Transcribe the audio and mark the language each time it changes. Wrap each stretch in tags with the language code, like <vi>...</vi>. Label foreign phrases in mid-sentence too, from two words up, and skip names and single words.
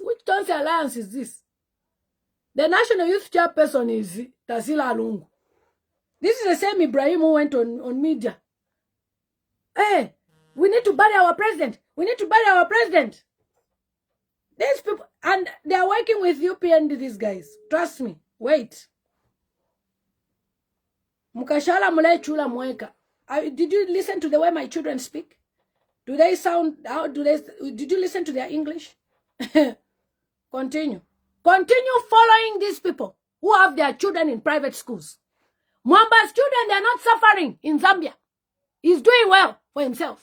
<en>Which Tonse Alliance is this? The National Youth Chairperson is Tasila Alungu. This is the same Ibrahim who went on media. Hey, we need to bury our president. We need to bury our president. These people, and they are working with UPN, these guys. Trust me. Wait.</en> <bem>Mukashala mule chula mweka.</bem> <en>Did you listen to the way my children speak? Do they sound, did you listen to their English? Continue. Continue following these people who have their children in private schools. Mwamba's children, they are not suffering in Zambia. He's doing well for himself.</en>